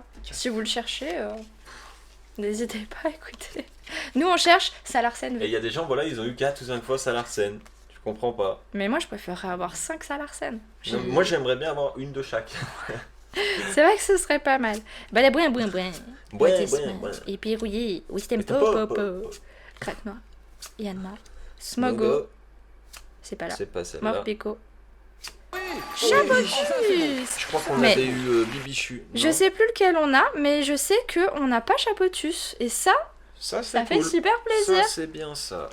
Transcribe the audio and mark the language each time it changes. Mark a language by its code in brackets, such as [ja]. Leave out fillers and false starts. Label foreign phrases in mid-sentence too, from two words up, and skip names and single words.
[fr] Si vous le cherchez, n'hésitez pas à écouter. Nous, on cherche Salarsen. Et il y a des gens, voilà, ils ont eu 4 ou 5 fois Salarsen. Je comprends pas. Mais moi, je préférerais avoir 5 Salarsen. Non, moi j'aimerais bien avoir une de chaque. C'est vrai que ce serait pas mal. Balabouin, bouin, bouin. Bouin, Boîte bouin, bouin. Et puis rouillé. Wistem Wistem po, po, po, po, po. Crack noir. Yanma. Smogo. C'est pas là. C'est pas celle-là. Morpico. Oui. Chapotus. Je crois qu'on Mais- avait eu Bibichu. Je non sais plus lequel on a, mais je sais qu'on n'a pas Chapotus. Et ça, Ça ça c'est fait cool. super plaisir. Ça c'est bien ça.